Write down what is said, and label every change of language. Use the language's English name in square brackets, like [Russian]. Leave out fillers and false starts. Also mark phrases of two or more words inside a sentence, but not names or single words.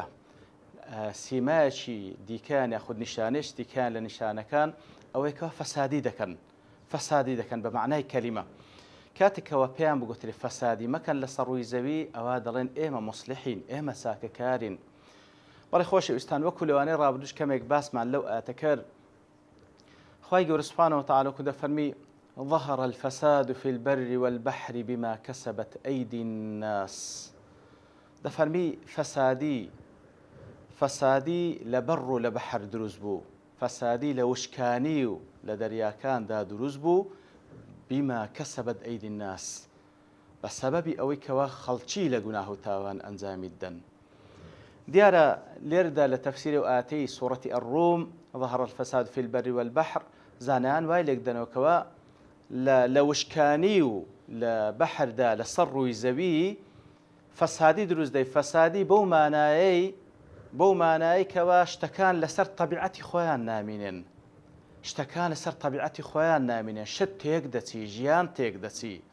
[Central Kurdish] سیمایەکی دیکەیان یاخود نیشانەیەکی دیکەیان لە نیشانەکان ئەوەی کەوا فەسادی دەکەن بە معنای کەلیمە. کاتێکەوە پێیان بگوترێ فەسادی مەکەن لەسەر ڕووی زەوی ئەوە دەڵێن ئێمە مصلحین، ئێمە ساکەکارین. بەڵێ خۆشەویستان وەکو لەوانەی ڕابردووش کەمێک باسمان لەو ئاەتە کرد، خوای گەورە [Arabic] سوبحانە وتەعالە [Central Kurdish] دەفەرمی [Arabic] ظهر الفساد في البر والبحر بما كسبت أيدي الناس. [Central Kurdish] دەفەرمی فەسادی لە بەڕ و لە بەحر دروست بوو، فەسادی لە وشکانی و لە دەریاکاندا دروست بوو [Arabic] بما كسبت أيدي الناس، [Central Kurdish] بسبب ئەوەی کەوا خەڵکی لە گوناه و تاوان ئەنجامی دەن. دیارە لێردا لە تەفسیری و ئاەتەی سوورەتی الروم [Arabic] ظهر الفساد في البر والبحر [Central Kurdish] زانایان وای لێک دەنەوە لە وشکانی و لە بەحردا لەسەر ڕووی زەوی فەسادی دروست دەی، فەسادی بەو مانایی کەوا شتەکان لەسەر طەبیعەتی خۆیان نامینێن، شتەکان لەسەر طەبیعەتی خۆیان نامینێن، شت تێک دەچی، ژیان تێک دەچی.